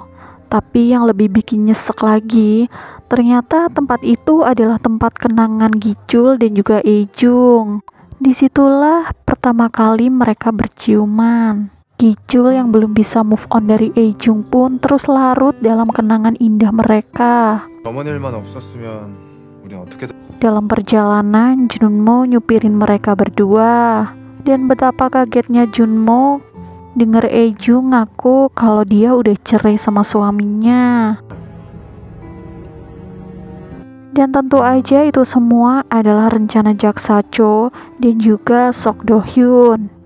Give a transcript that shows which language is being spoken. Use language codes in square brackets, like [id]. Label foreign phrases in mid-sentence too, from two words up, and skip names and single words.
[id] Tapi yang lebih bikin nyesek lagi, ternyata tempat itu adalah tempat kenangan Gichul dan juga Aejung. Disitulah pertama kali mereka berciuman. Gichul yang belum bisa [en] move on [id] dari Aejung pun terus larut dalam kenangan indah mereka. [ko] 어머니 일만 없었으면 우린 어떻게 [id] Dalam perjalanan, Junmo nyupirin mereka berdua. Dan betapa kagetnya Junmo denger Aejung ngaku kalau dia udah cerai sama suaminya. Dan tentu aja itu semua adalah rencana Jaksacho dan juga Sok Do-hyun.